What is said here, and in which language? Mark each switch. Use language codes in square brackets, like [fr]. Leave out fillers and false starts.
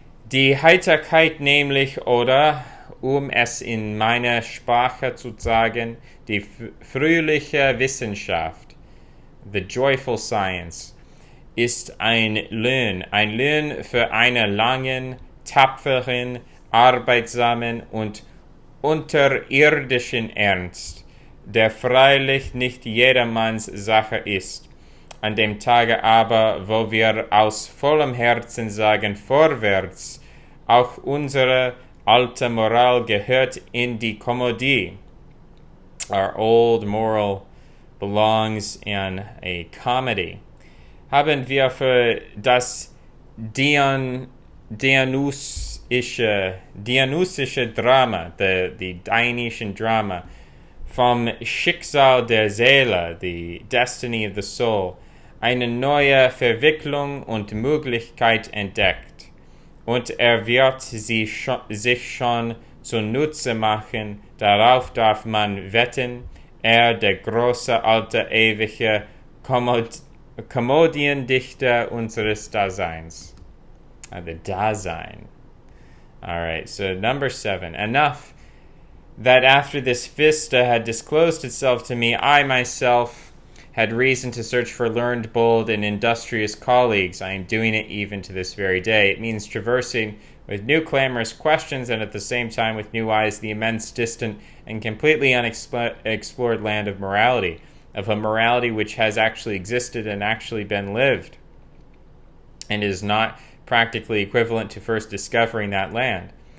[de] Die Heiterkeit nämlich, oder, um es in meiner Sprache zu sagen, die fröhliche Wissenschaft, [en] the joyful science, [de] ist ein Lohn für einen langen, tapferen, arbeitsamen und unterirdischen Ernst, der freilich nicht jedermanns Sache ist. An dem Tage aber, wo wir aus vollem Herzen sagen, vorwärts, auch unsere alte Moral gehört in die Komödie. [en] Our old moral belongs in a comedy. [de] Haben wir für das Dionysusische Drama, [en] the Dionysian Drama, [de] vom Schicksal der Seele, [en] the destiny of the soul, [de] eine neue Verwicklung und Möglichkeit entdeckt. Und wird sie sich schon zunutze machen, darauf darf man wetten, der große alte ewige Komödiendichter unseres Daseins. [en] The Dasein. Alright, so number 7. Enough that after this vista had disclosed itself to me, I myself had reason to search for learned, bold, and industrious colleagues. I am doing it even to this very day. It means traversing with new clamorous questions and at the same time with new eyes the immense, distant, and completely unexplored land of morality, of a morality which has actually existed and actually been lived, and is not practically equivalent to first discovering that land.